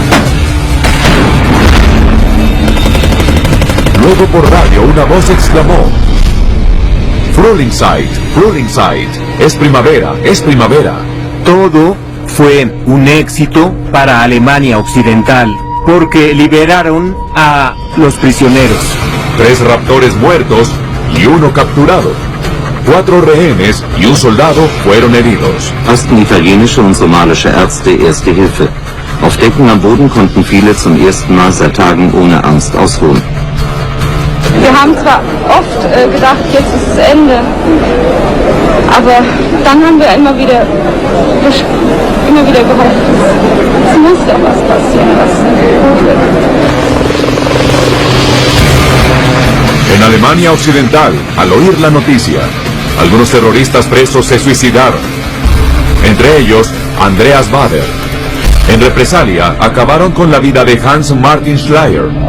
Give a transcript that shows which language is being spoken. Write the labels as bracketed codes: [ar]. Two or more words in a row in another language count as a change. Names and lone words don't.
[es] Luego por radio una voz exclamó: [de] Frühlingszeit, Frühlingszeit, [es] es primavera, es primavera. Todo fue un éxito para Alemania Occidental, porque liberaron a los prisioneros. 3 raptores muertos y 1 capturado. 4 rehenes y un soldado fueron heridos. [de] Ersten italienische und somalische Ärzte erste Hilfe. Auf Decken am Boden konnten viele zum ersten Mal seit Tagen ohne Angst ausruhen. Wir haben zwar oft gedacht, jetzt ist das Ende, aber dann haben wir immer wieder gehofft, es muss doch was passieren, was gut wird. [es] En Alemania Occidental, al oír la noticia, algunos terroristas presos se suicidaron. Entre ellos, Andreas Bader. En represalia, acabaron con la vida de Hans Martin Schleyer.